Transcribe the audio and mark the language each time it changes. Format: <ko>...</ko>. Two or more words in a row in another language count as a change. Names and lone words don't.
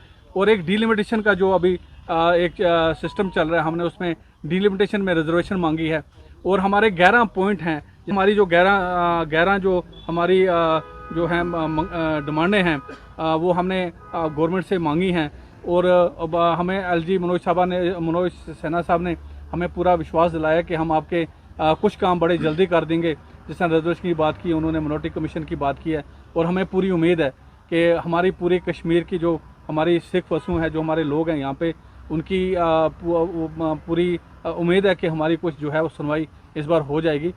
<ur>اور ایک ڈیلیمیٹیشن کا جو ابھی ایک سسٹم چل رہا ہے, ہم نے اس میں ڈیلیمیٹیشن میں ریزرویشن مانگی ہے. اور ہمارے 11 پوائنٹ ہیں, ہماری جو 11 جو ہماری جو ہیں ڈیمانڈیں ہیں وہ ہم نے گورنمنٹ سے مانگی ہیں. اور ہمیں ایل جی منوج سنہا صاحب نے ہمیں پورا وشواس دلایا کہ ہم آپ کے کچھ کام بڑے جلدی کر دیں گے. جس طرح ریزرویشن کی بات کی, انہوں نے</ur> <en>minority commission</en> <ur>کی بات کی ہے. اور ہمیں پوری امید ہے کہ ہماری پوری کشمیر کی جو ہماری سکھ وسو ہیں, جو ہمارے لوگ ہیں یہاں پہ, ان کی پوری امید ہے کہ ہماری کچھ جو ہے وہ سنوائی اس بار ہو جائے گی.</ur>